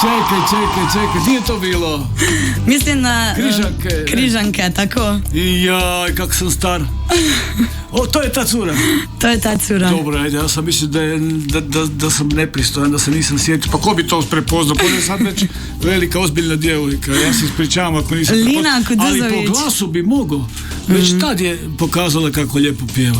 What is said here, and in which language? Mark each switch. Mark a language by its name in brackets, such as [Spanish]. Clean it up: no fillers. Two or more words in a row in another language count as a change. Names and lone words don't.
[Croatian] čekaj, gdje je to bilo? Mislim na Križanke. Križanke, tako. Jaj, kak sam star. O, to je ta cura. To je ta cura. Dobro, ajde, ja sam mislio da sam nepristojan, da se nisam sjetio. Pa ko bi to prepoznao? Pa je sad već velika, ozbiljna djevojka. Ja se ispričavam ako nisam Lina Kuduzović. Ali po glasu bi mogao. Već tad je pokazala kako lijepo pjeva.